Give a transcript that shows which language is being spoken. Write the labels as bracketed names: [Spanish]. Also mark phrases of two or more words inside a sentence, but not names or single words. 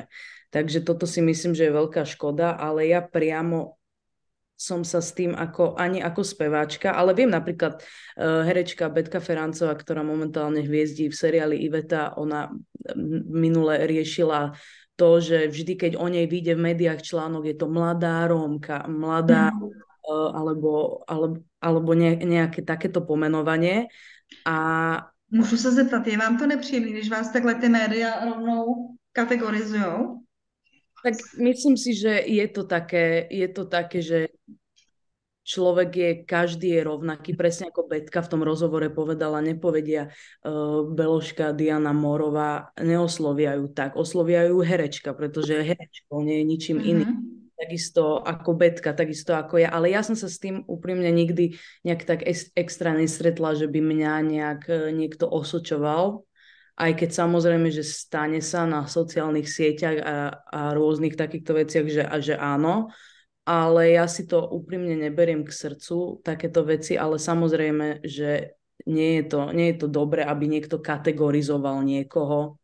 [Slovak] Takže toto si myslím, že je veľká škoda, ale ja priamo som sa s tým ani ako speváčka, ale viem napríklad herečka Betka Ferancová, ktorá momentálne hviezdí v seriáli Iveta, ona minule riešila to, že vždy, keď o nej vyjde v médiách článok, je to mladá Rómka, mladá, alebo nejaké takéto pomenovanie. [Czech] A můžu se zeptat, je vám to nepříjemné, když vás takhle ty média rovnou kategorizujou? [Slovak] Tak myslím si, že je to také, že človek každý je rovnaký, presne ako Betka v tom rozhovore povedala, nepovedia Beložka, Diana Morová, neoslovia ju tak, oslovia ju herečka, pretože je herečkou, nie je ničím iným. Takisto ako Betka, takisto ako ja, ale ja som sa s tým úprimne nikdy nejak tak extra nestretla, že by mňa nejak niekto osočoval, aj keď samozrejme, že stane sa na sociálnych sieťach a rôznych takýchto veciach, že áno, ale ja si to úprimne neberiem k srdcu, takéto veci, ale samozrejme, že nie je to dobré, aby niekto kategorizoval niekoho.